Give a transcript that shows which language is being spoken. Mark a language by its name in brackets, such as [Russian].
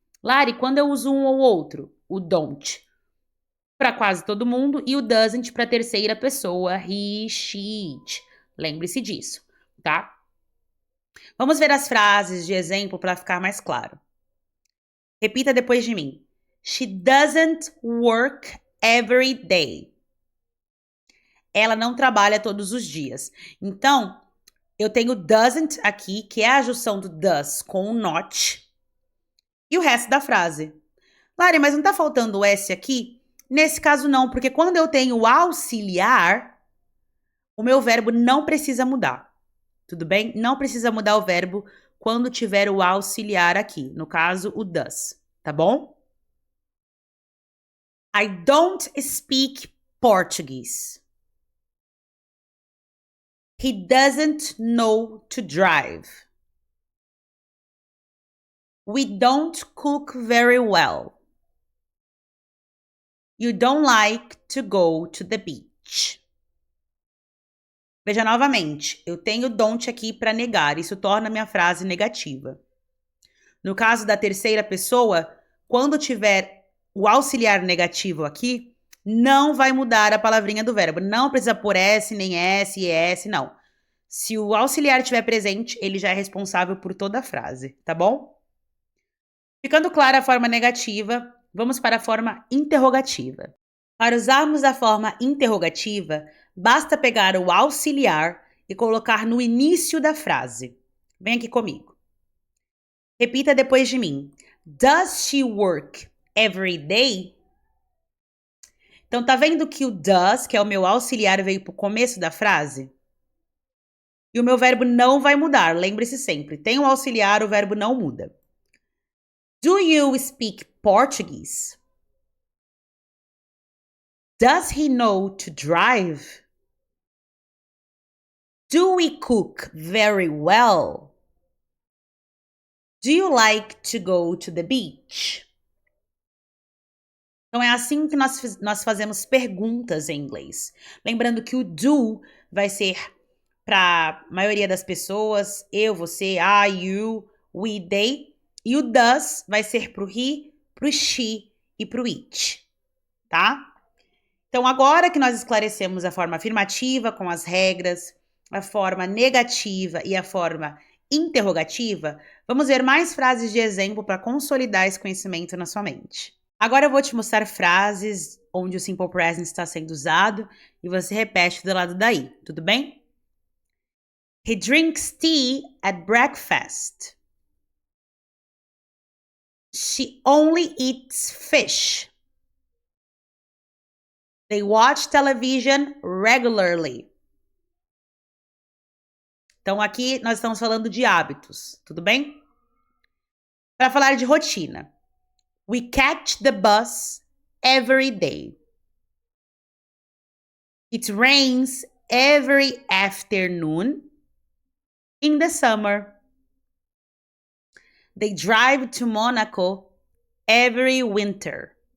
[Portuguese] Lari, quando eu uso um ou outro? O don't para quase todo mundo e o doesn't para terceira pessoa, he, she, it. Lembre-se disso, tá? Vamos ver as frases de exemplo para ficar mais claro. Repita depois de mim. [English] She doesn't work every day. [Portuguese] Ela não trabalha todos os dias. Então, eu tenho doesn't aqui, que é a junção do does com o not. E o resto da frase. Lari, mas não tá faltando o S aqui? Nesse caso não, porque quando eu tenho auxiliar, o meu verbo não precisa mudar. Tudo bem? Não precisa mudar o verbo quando tiver o auxiliar aqui. No caso, o does. Tá bom? [English] I don't speak Portuguese. He doesn't know to drive. We don't cook very well. You don't like to go to the beach. [Portuguese] Veja novamente, eu tenho don't aqui para negar, isso torna minha frase negativa. No caso da terceira pessoa, quando tiver o auxiliar negativo aqui, não vai mudar a palavrinha do verbo. Não precisa pôr S, nem S, ES, não. Se o auxiliar estiver presente, ele já é responsável por toda a frase, tá bom? Ficando clara a forma negativa, vamos para a forma interrogativa. Para usarmos a forma interrogativa, basta pegar o auxiliar e colocar no início da frase. Vem aqui comigo. Repita depois de mim. [English] Does she work every day? [Portuguese] Então, tá vendo que o does, que é o meu auxiliar, veio para o começo da frase? E o meu verbo não vai mudar, lembre-se sempre. Tem um auxiliar, o verbo não muda. [English] Do you speak Portuguese? Does he know to drive? Do we cook very well? Do you like to go to the beach? [Portuguese] Então, é assim que nós fazemos perguntas em inglês. Lembrando que o do vai ser para a maioria das pessoas, eu, você, I, you, we, they. E o does vai ser para o he, para o she e para o it, tá? Então, agora que nós esclarecemos a forma afirmativa com as regras, a forma negativa e a forma interrogativa, vamos ver mais frases de exemplo para consolidar esse conhecimento na sua mente. Agora eu vou te mostrar frases onde o simple present está sendo usado e você repete do lado daí, tudo bem? [English] He drinks tea at breakfast. She only eats fish. They watch television regularly. [Portuguese] Então, aqui nós estamos falando de hábitos, tudo bem? Para falar de rotina. [English] We catch the bus every day. It rains every afternoon in the summer. They drive to Monaco every winter.